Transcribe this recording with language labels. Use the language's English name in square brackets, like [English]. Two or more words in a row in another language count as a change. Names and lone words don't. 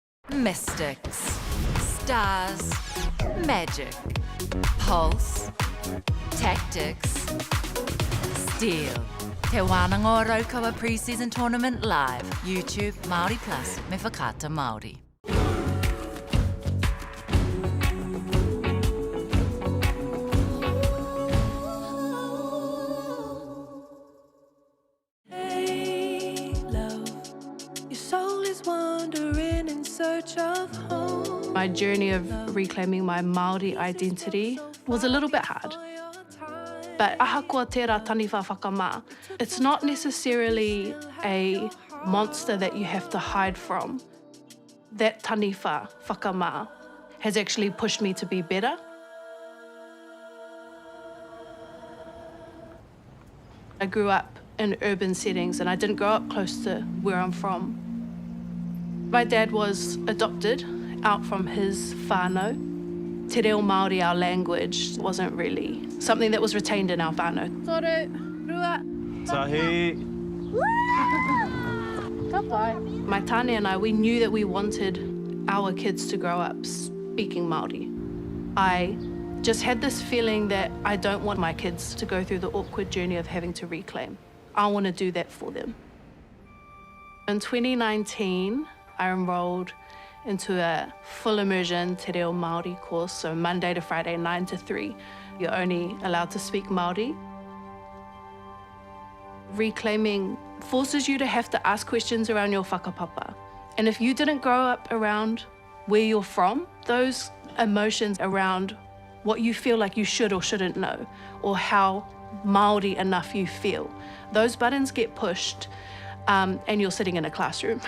[English] mystics, stars, magic, pulse, tactics, steel. Te Wānanga Raukawa Pre-Season Tournament live. YouTube [Māori] Māori Plus me whakata Māori. [English] Hey, love, your soul is wandering in search of home. My journey of reclaiming my Māori identity was a little bit hard. [Māori] But ahakoa tērā taniwha whakamā. [English] It's not necessarily a monster that you have to hide from. That [Māori] taniwha whakamā [English] has actually pushed me to be better. I grew up in urban settings and I didn't grow up close to where I'm from. My dad was adopted out from his whānau. [Māori] Te reo Māori, [English] our language, wasn't really something that was retained in our whānau. [Māori] Toru, rua. Tahi. [English] My tāne and I, we knew that we wanted our kids to grow up speaking Māori. I just had this feeling that I don't want my kids to go through the awkward journey of having to reclaim. I want to do that for them. In 2019, I enrolled into a full immersion [Māori] te reo Māori [English] course, so Monday to Friday, 9 to 3. You're only allowed to speak Māori. Reclaiming forces you to have to ask questions around your whakapapa. And if you didn't grow up around where you're from, those emotions around what you feel like you should or shouldn't know, or how Māori enough you feel, those buttons get pushed and you're sitting in a classroom.